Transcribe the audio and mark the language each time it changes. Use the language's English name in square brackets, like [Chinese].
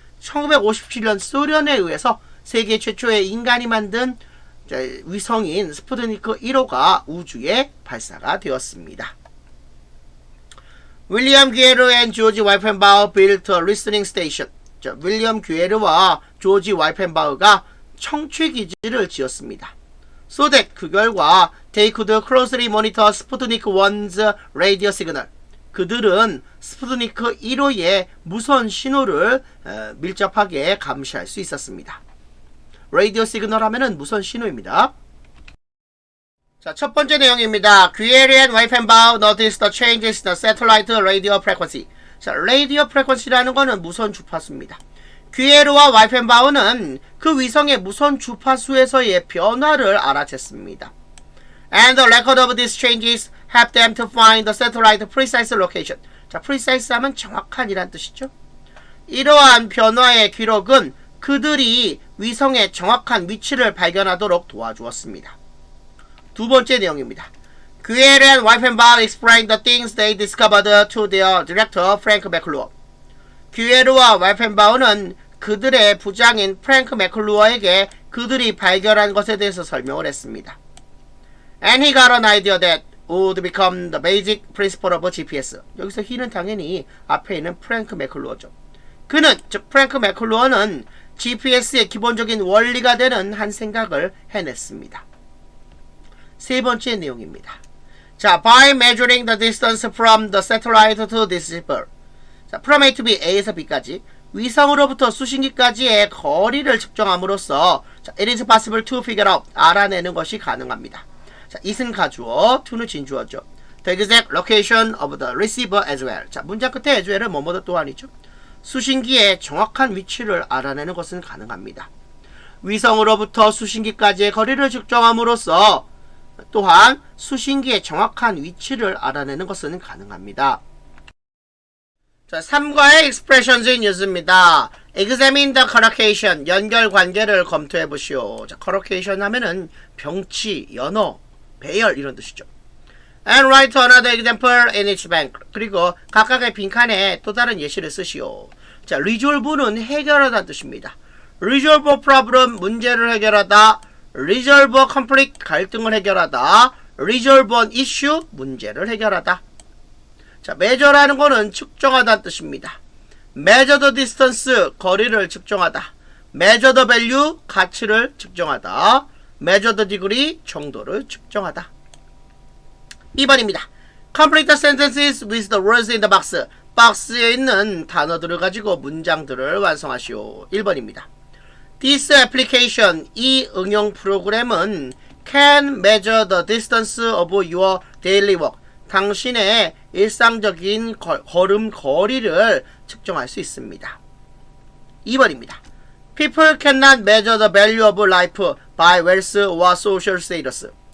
[Korean] 1957년 소련에 의해서 세계 최초의 인간이 만든 위성인 스푸트니크 1호가 우주에 발사가 되었습니다. [English] 윌리엄 귀에르 and 조지 와이펜바우 built a listening station. [Korean] 자, 윌리엄 귀에르와 조지 와이펜바우가 청취기지를 지었습니다. [English] So that [Korean] 그 결과 [English] they could closely monitor 스푸트니크 1's radio signal. [Korean] 그들은 스푸트니크 1호의 무선 신호를 밀접하게 감시할 수 있었습니다. 라디오 시그널 하면은 무선 신호입니다. 자, 첫 번째 내용입니다. [English] 귀에르 and 와이펜바우 noticed the changes in the satellite radio frequency. [Korean] 자, radio frequency라는 거는 무선 주파수입니다. 귀에르와 와이펜바우는 그 위성의 무선 주파수에서의 변화를 알아챘습니다. [English] And the record of these changes helped them to find the satellite precise location. [Korean] 자, precise 하면 정확한이란 뜻이죠. 이러한 변화의 기록은 그들이 위성의 정확한 위치를 발견하도록 도와주었습니다. 두 번째 내용입니다. [English] 귀에르 and 와이펜바우 explained the things they discovered to their director, Frank McClure. [Korean] 귀에르와 와이펜바우는 그들의 부장인 프랭크 맥클루어에게 그들이 발견한 것에 대해서 설명을 했습니다. [English] And he got an idea that would become the basic principle of GPS. [Korean] 여기서 he는 당연히 앞에 있는 프랭크 맥클루어죠. 그는, 즉 프랭크 맥클루어는 GPS의 기본적인 원리가 되는 한 생각을 해냈습니다. 세 번째 내용입니다. [English] 자, by measuring the distance from the satellite to this receiver. [Korean] 자, [English] from A to B, [Korean] A에서 B까지 위성으로부터 수신기까지의 거리를 측정함으로써 자, [English] it is possible to figure out, [Korean] 알아내는 것이 가능합니다. 자, it은 가주어, to는 진주어죠. [English] the exact location of the receiver as well. [Korean] 자, 문장 끝에 as well은 뭐뭐도 또한이죠. 수신기의 정확한 위치를 알아내는 것은 가능합니다. 위성으로부터 수신기까지의 거리를 측정함으로써 또한 수신기의 정확한 위치를 알아내는 것은 가능합니다. 자, 3과의 expressions의 뉴스입니다. [English] examine the collocation, [Korean] 연결관계를 검토해보시오. 자, collocation 하면은 병치, 연어, 배열 이런 뜻이죠. [English] And write another example in each bank. [Korean] 그리고 각각의 빈칸에 또 다른 예시를 쓰시오. 자, resolve는 해결하다는 뜻입니다. [English] resolve a problem, [Korean] 문제를 해결하다. [English] resolve a conflict, [Korean] 갈등을 해결하다. [English] resolve an issue, [Korean] 문제를 해결하다. 자, measure라는 거는 측정하다는 뜻입니다. [English] measure the distance, [Korean] 거리를 측정하다. [English] measure the value, [Korean] 가치를 측정하다. [English] measure the degree, [Korean] 정도를 측정하다. 2번입니다. [English] complete the sentences with the words in the box. [Korean] 박스에 있는 단어들을 가지고 문장들을 완성하시오. 1번입니다. [English] This application, [Korean] 이 응용 프로그램은 [English] can measure the distance of your daily walk. [Korean] 당신의 일상적인 걸음 거리를 측정할 수 있습니다. 2번입니다. [English] People cannot measure the value of life by wealth or social status.